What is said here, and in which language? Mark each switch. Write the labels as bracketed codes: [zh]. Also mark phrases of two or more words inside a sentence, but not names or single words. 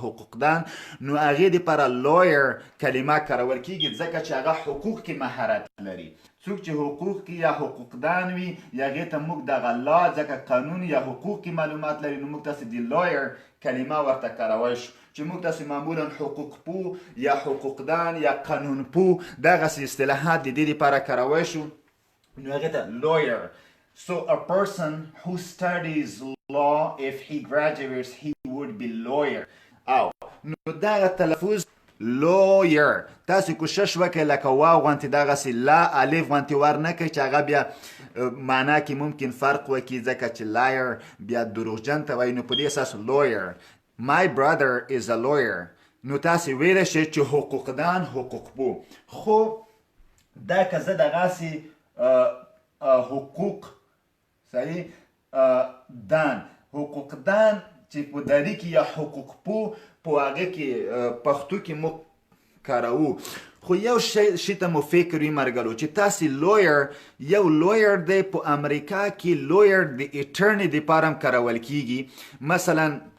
[ps] حقوقدان نو هغې دپاره لایر کلمه کارول کېږي ځکه چې هغه حقوق کې مهارت لري څوک چې حقوق کې یا حقوقدان وي هغې ته موږ دغه لا ځکه قانون یا حقوق کې معلومات لري نو موږ تاسې د لایر کلمه ورته کارولی شو چې موږ تاسې معمولا حقوق پوه یا حقوقدان یا قانون پوه دغسې اصطلاحات د دې دپاره کارولی شو نو هغې ته [en] lawyer so a person who studies law if he graduates he would be [ps] lawyer او نو دغه تلفظ lawyer تاسو کوشش وکړئ لکه واو غوندې دغسې لا الف غوندې ور نه کوئ چې هغه بیا معنا کې ممکن فرق وکړي ځکه چې لایر بیا دروغجن ته وایي نو په دې اساس lawyer [en] my brother is a lawyer [ps] نو تاسې ویلی شئ چې حقوقدان حقوق پوه خو دا که زه دغسې حقوق صحیح دان حقوقدان چې په دري کې یا حقوق پوه په هغه کې پښتو کې موږ کاروو خو یو شي ته مو فکر وي ملګرو چې تاسې لویر یو لویر دی په امریکا کې لویر د اټرني دپاره هم کارول کېږي مثلا